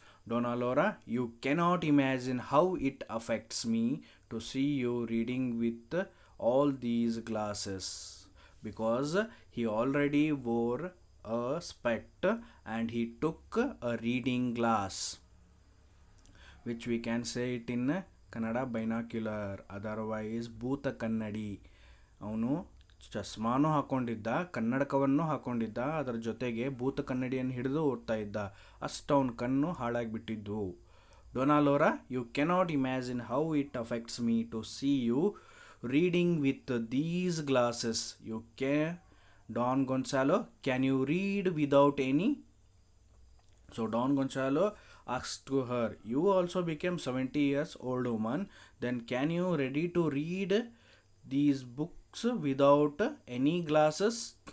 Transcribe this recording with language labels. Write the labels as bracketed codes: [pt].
[en] Donna Laura, you cannot imagine how it affects me to see you reading with all these glasses. because he already wore a spect and he took a reading glass, which we can say it in Kannada binocular, otherwise ಭೂತ ಕನ್ನಡಿ. [kn] ಅವನು ಚಸ್ಮಾನು ಹಾಕೊಂಡಿದ್ದ, ಕನ್ನಡಕವನ್ನು ಹಾಕೊಂಡಿದ್ದ, ಅದರ ಜೊತೆಗೆ ಭೂತ ಕನ್ನಡಿಯನ್ನು ಹಿಡಿದು ಓಡ್ತಾ ಇದ್ದ. ಅಷ್ಟು ಅವನ ಕಣ್ಣು ಹಾಳಾಗಿಬಿಟ್ಟಿದ್ದು. [en] Donna Laura, you cannot imagine how it affects me to see you reading with these glasses. You can, Don Gonzalo, can you read without any? So Don Gonzalo asked to her, you also became 70 years old woman, then can you ready to read these books without any glasses?